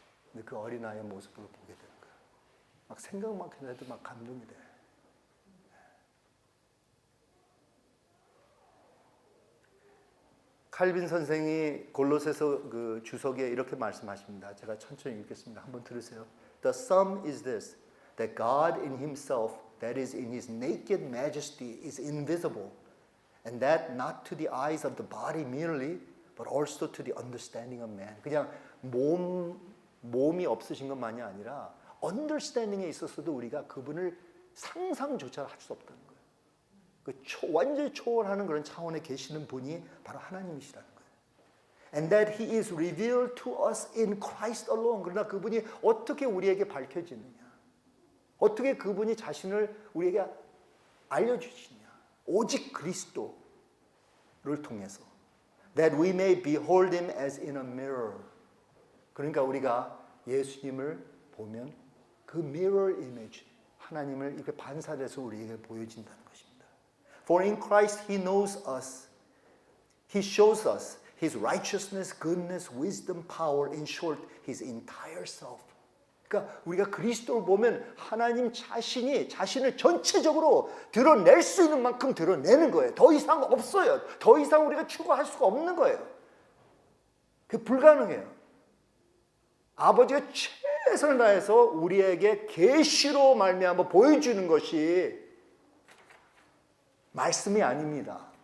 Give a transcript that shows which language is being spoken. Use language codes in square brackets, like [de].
[ko] 근데 그 어린 아이의 모습을 보게 되는 거예요. 막 생각만 해도 막 감동이 돼. 칼빈 선생이 골로새서 그 주석에 이렇게 말씀하십니다. 제가 천천히 읽겠습니다. 한번 들으세요. [en] The sum is this, that God in himself, that is in his naked majesty, is invisible, and that not to the eyes of the body merely, but also to the understanding of man. [ko] 그냥 몸이 없으신 것만이 아니라 understanding에 있어서도 우리가 그분을 상상조차 할 수 없다는 거예요. 완전히 초월하는 그런 차원에 계시는 분이 바로 하나님이시라는 거예요. [en] And that he is revealed to us in Christ alone. [ko] 그러나 그분이 어떻게 우리에게 밝혀지느냐? 어떻게 그분이 자신을 우리에게 알려주시냐? 오직 그리스도를 통해서. [en] That we may behold him as in a mirror. [ko] 그러니까 우리가 예수님을 보면 그 mirror image, 하나님을 이렇게 반사돼서 우리에게 보여진다는 것입니다. [en] For in Christ he knows us. He shows us his righteousness, goodness, wisdom, power, in short, his entire self. [ko] 그러니까 우리가 그리스도를 보면 하나님 자신이 자신을 전체적으로 드러낼 수 있는 만큼 드러내는 거예요. 더 이상 없어요. 더 이상 우리가 추구할 수가 없는 거예요. 그게 불가능해요. 아버지가 최선을 다해서 우리에게 계시로 말미암아 보여주는 것이 말씀이 아닙니다.